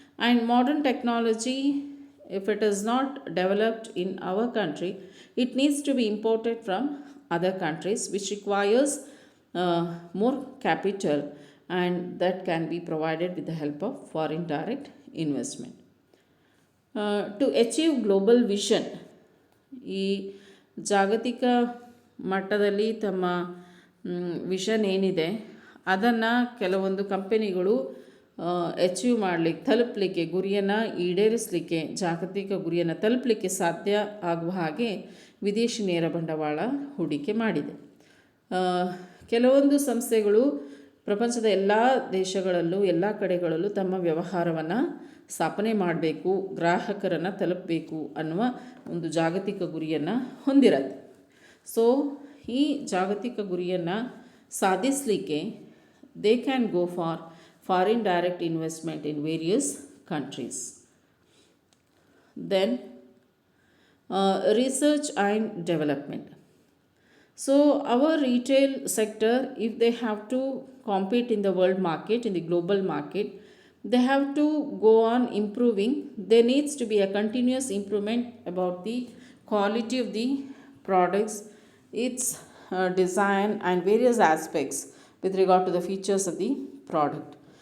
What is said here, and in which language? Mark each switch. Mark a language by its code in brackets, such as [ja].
[en] And modern technology, if it is not developed in our country, it needs to be imported from other countries, which requires more capital, and that can be provided with the help of foreign direct investment. To achieve global vision, [kn] ಈ ಜಾಗತಿಕ ಮಟ್ಟದಲ್ಲಿ ತಮ್ಮ vision ಏನಿದೆ ಅದನ್ನು ಕೆಲವೊಂದು ಕಂಪನಿಗಳು achieve ತಲುಪಲಿಕ್ಕೆ, ಗುರಿಯನ್ನು ಈಡೇರಿಸಲಿಕ್ಕೆ, ಜಾಗತಿಕ ಗುರಿಯನ್ನು ತಲುಪಲಿಕ್ಕೆ ಸಾಧ್ಯ ಆಗುವ ಹಾಗೆ ವಿದೇಶಿ ನೇರ ಬಂಡವಾಳ ಹೂಡಿಕೆ ಮಾಡಿದೆ. ಕೆಲವೊಂದು ಸಂಸ್ಥೆಗಳು ಪ್ರಪಂಚದ ಎಲ್ಲ ದೇಶಗಳಲ್ಲೂ ಎಲ್ಲ ಕಡೆಗಳಲ್ಲೂ ತಮ್ಮ ವ್ಯವಹಾರವನ್ನು ಸ್ಥಾಪನೆ ಮಾಡಬೇಕು, ಗ್ರಾಹಕರನ್ನು ತಲುಪಬೇಕು ಅನ್ನುವ ಒಂದು ಜಾಗತಿಕ ಗುರಿಯನ್ನು ಹೊಂದಿರತ್ತೆ. [en] so [kn] ಈ ಜಾಗತಿಕ ಗುರಿಯನ್ನು ಸಾಧಿಸಲಿಕ್ಕೆ [en] They can go for foreign direct investment in various countries. Then research and development. So our retail sector, if they have to compete in the world market, in the global market, they have to go on improving. There needs to be a continuous improvement about the quality of the products, its design and various aspects with regard to the features of the product.